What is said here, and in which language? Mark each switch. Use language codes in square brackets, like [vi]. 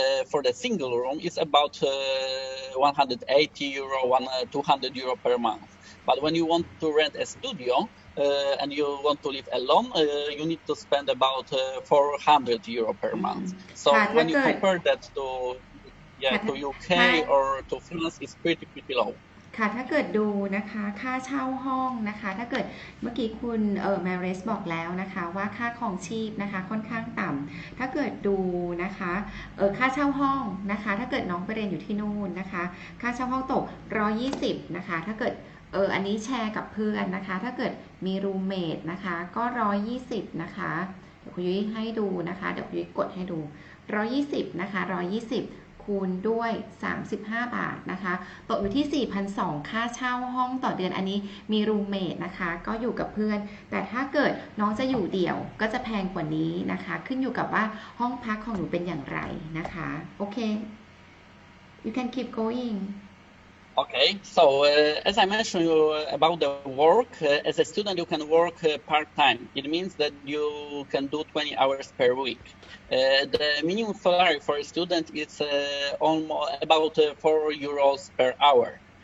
[en] For the single room, it's about 180 euro, 200 euro per month. But when you want to rent a studio and you want to live alone, you need to spend about 400 euro per month. So when you compare that to UK or to France, it's pretty low. [th] ค่ะถ้าเกิดดูนะคะค่าเช่าห้องนะคะถ้าเกิดเมื่อกี้คุณแมเรสบอกแล้วนะคะว่าค่าครองชีพนะคะค่อนข้างต่ำถ้าเกิดดูนะคะค่าเช่าห้องนะคะถ้าเกิดน้องไปเรียนอยู่ที่นู่นนะคะค่าเช่าห้องตก120นะคะถ้าเกิดอันนี้แชร์กับเพื่อนนะคะถ้าเกิดมีรูมเมทนะคะก็120นะคะเดี๋ยวคุณยุ้ยให้ดูนะคะเดี๋ยวคุณยุ้ยกดให้ดู120นะคะ120 คูณด้วย35 บาทนะคะตกอยู่ที่ 4,200 ค่าเช่าห้องต่อเดือนอันนี้มีรูมเมทนะคะก็อยู่กับเพื่อนแต่ถ้าเกิดน้องจะอยู่เดี่ยวก็จะแพงกว่านี้นะคะขึ้นอยู่กับว่าห้องพักของหนูเป็นอย่างไรนะคะโอเค [en] you can keep going Okay, so as I mentioned about the work, as a student you can work part-time. It means that you can do 20 hours per week. The minimum salary for a student is almost about 4 euros per hour.